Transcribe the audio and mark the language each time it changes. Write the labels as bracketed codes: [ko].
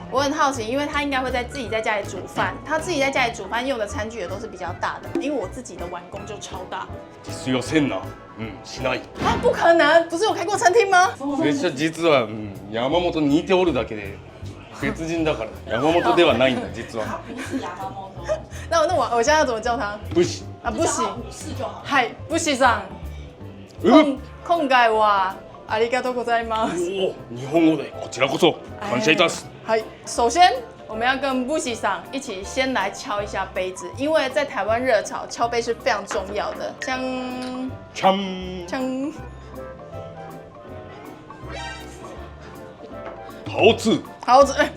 [zh] 我很好奇，因为他应该会自己在家里煮饭，他自己在家里煮饭用的餐具也都是比较大的，因为我自己的碗公就超大。 [ja] 必要せんな。しない。 [zh] 啊，不可能！不是有开过餐厅吗？ [ja] 拙者実は山本に似ておるだけで別人だから山本ではないんだ実は。 [zh] 不是牙猫猫头。那我现在要怎么叫他？不行。啊，不行。武士就好。 [ja] はい、武士さん。今回はありがとうございます。おお、日本語でこちらこそ感謝いたす。 [zh] はい、首先我们要跟武士さん一起先来敲一下杯子，因为在台湾热炒敲杯是非常重要的。锵锵。好吃。好吃。